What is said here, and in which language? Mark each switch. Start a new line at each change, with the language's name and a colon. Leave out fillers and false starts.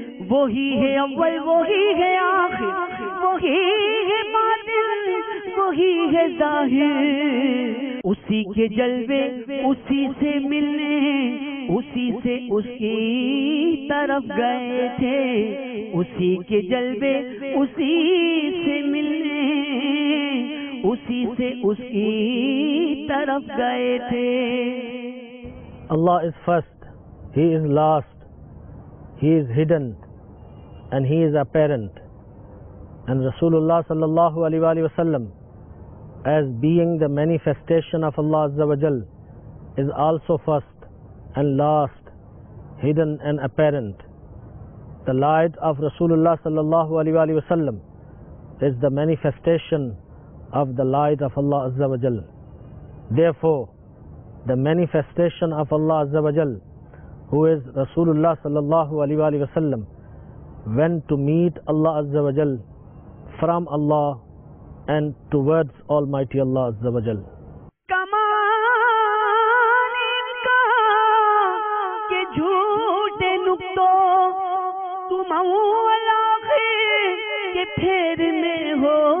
Urdu: وہی ہے اول، وہی ہے آخر، وہی ہے باطن، وہی ہے ظاہر، اسی کے جلوے اسی سے ملنے، اسی سے اس کی طرف گئے تھے، اسی کے جلوے اسی سے ملنے، اسی سے اس کی طرف گئے تھے۔
English: Allah is first, He is last, He is hidden, and He is apparent. And Rasulullah sallallahu alaihi wasallam, as being the manifestation of Allah Azza wa Jal, is also first and last, hidden and apparent. The light of Rasulullah sallallahu alaihi wasallam is the manifestation of the light of Allah Azza wa Jal. Therefore, the manifestation of Allah Azza wa Jal, who is Rasulullah sallallahu alaihi wasallam, went to meet Allah Azza wa Jal from Allah and towards Almighty Allah Azza wa Jal.
Urdu: کمان ان کا کہ جھوٹے نقطوں تم اول آخر کے پھیر میں ہو،